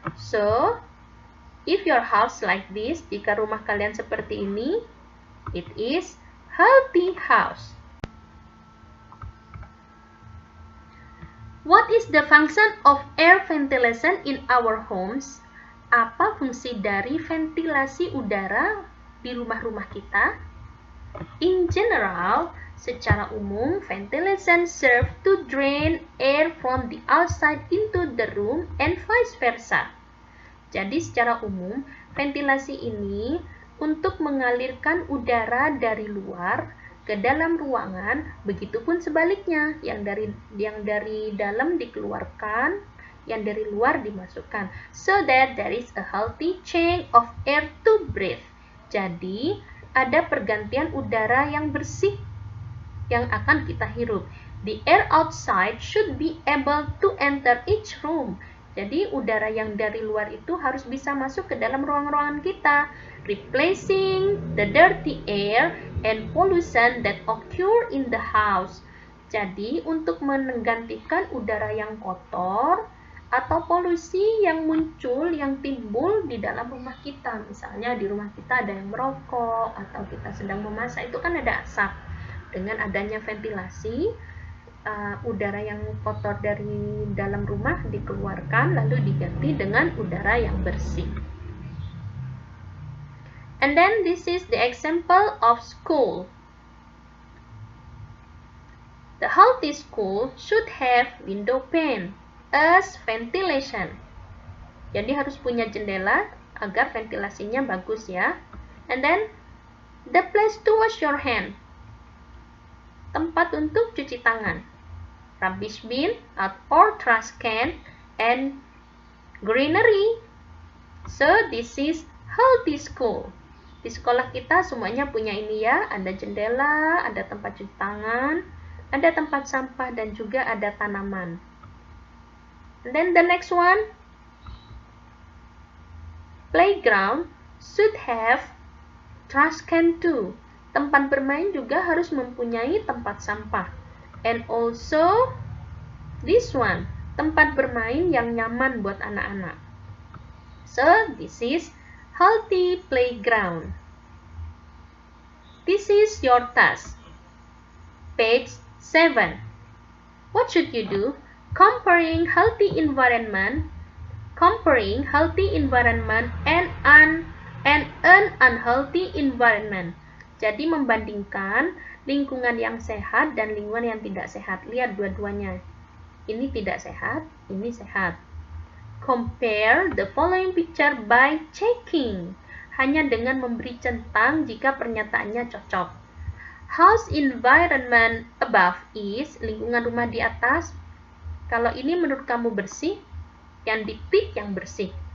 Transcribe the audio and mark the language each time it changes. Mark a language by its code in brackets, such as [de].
[en] So, if your house like this, [id] jika rumah kalian seperti ini, [en] it is healthy house. What is the function of air ventilation in our homes? [id] Apa fungsi dari ventilasi udara di rumah-rumah kita? [en] In general, [id] secara umum, [en] ventilation serve to drain air from the outside into the room and vice versa. [id] Jadi secara umum, ventilasi ini untuk mengalirkan udara dari luar ke dalam ruangan, begitupun sebaliknya, yang dari dalam dikeluarkan, yang dari luar dimasukkan, [en] so that there is a healthy change of air to breathe. [id] Jadi, ada pergantian udara yang bersih yang akan kita hirup. [en] The air outside should be able to enter each room. [id] Jadi, udara yang dari luar itu harus bisa masuk ke dalam ruang-ruangan kita, [en] replacing the dirty air and pollution that occur in the house. [id] Jadi, untuk menggantikan udara yang kotor atau polusi yang muncul, yang timbul di dalam rumah kita. Misalnya di rumah kita ada yang merokok atau kita sedang memasak, itu kan ada asap. Dengan adanya ventilasi, udara yang kotor dari dalam rumah dikeluarkan lalu diganti dengan udara yang bersih. [en] And then this is the example of school. The healthy school should have window pane as ventilation. [id] Jadi harus punya jendela agar ventilasinya bagus ya. [en] And then the place to wash your hand. [id] Tempat untuk cuci tangan. [en] Rubbish bin or trash can and greenery. So this is healthy school. [id] Di sekolah kita semuanya punya ini ya, ada jendela, ada tempat cuci tangan, ada tempat sampah dan juga ada tanaman. [en] And then the next one, playground should have trash can too. [id] Tempat bermain juga harus mempunyai tempat sampah. [en] And also this one, [id] tempat bermain yang nyaman buat anak-anak. [en] So this is healthy playground. This is your task. Page 7. What should you do? Comparing healthy environment and an unhealthy environment. [id] Jadi membandingkan lingkungan yang sehat dan lingkungan yang tidak sehat. Lihat dua-duanya. Ini tidak sehat, ini sehat. [en] Compare the following picture by checking. [id] Hanya dengan memberi centang jika pernyataannya cocok. [en] House environment above is, [id] lingkungan rumah di atas. Kalau ini menurut kamu bersih, yang ditik yang bersih.